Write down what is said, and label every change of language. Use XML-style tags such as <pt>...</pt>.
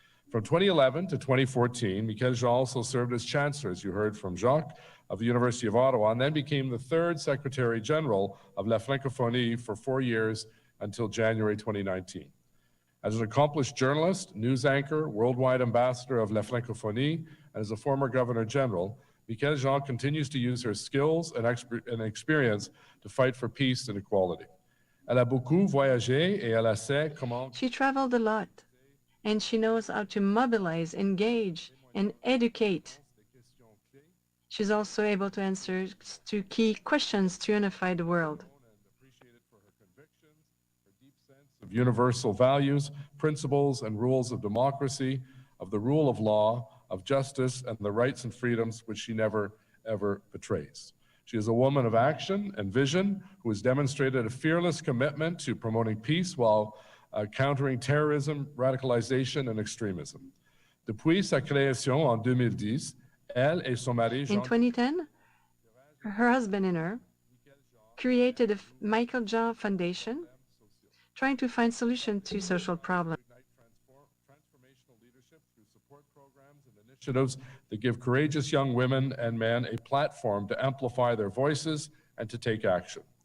<en>From 2011 to 2014, Michaëlle Jean also served as Chancellor, as you heard from Jacques, of the University of Ottawa, and then became the 3rd Secretary General of La Francophonie for 4 years until January 2019. As an accomplished journalist, news anchor, worldwide ambassador of La Francophonie, and as a former Governor General, Michaëlle Jean continues to use her skills and experience to fight for peace and equality.</en> <fr>Elle a beaucoup voyagé et elle sait comment.</fr> <en>She traveled a lot, and she knows how to mobilize, engage, and educate. She's also able to answer to key questions to unify the world. Of universal values, principles, and rules of democracy, of the rule of law, of justice, and the rights and freedoms which she never, ever betrays. She is a woman of action and vision who has demonstrated a fearless commitment to promoting peace while countering terrorism, radicalization, and extremism.</en> <fr>Depuis sa création en 2010, elle et son mari Jean.</fr> <en>In 2010, her husband and her created a Michaëlle Jean Foundation, trying to find solutions to social problems. Transformational leadership through support programs and initiatives that give courageous young women and men a platform to amplify their voices and to take action.</en>